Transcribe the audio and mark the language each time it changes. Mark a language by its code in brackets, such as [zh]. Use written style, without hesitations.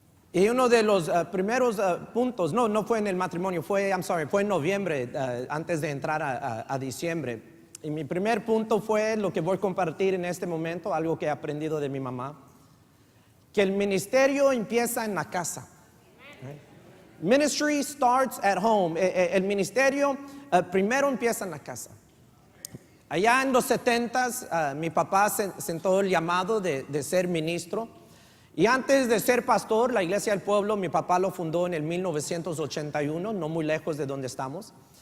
[es] Y uno de los primeros puntos, no fue en el matrimonio, fue en noviembre, antes de entrar a diciembre. Y mi primer punto fue lo que voy a compartir en este momento, algo que he aprendido de mi mamá, que el ministerio empieza en la casa. [en] Ministry starts at home. [es] El ministerio primero empieza en la casa. Allá en los 70s, mi papá sentó el llamado de ser ministro. Y antes de ser pastor, la Iglesia del Pueblo, mi papá lo fundó en el 1981, no muy lejos de donde estamos.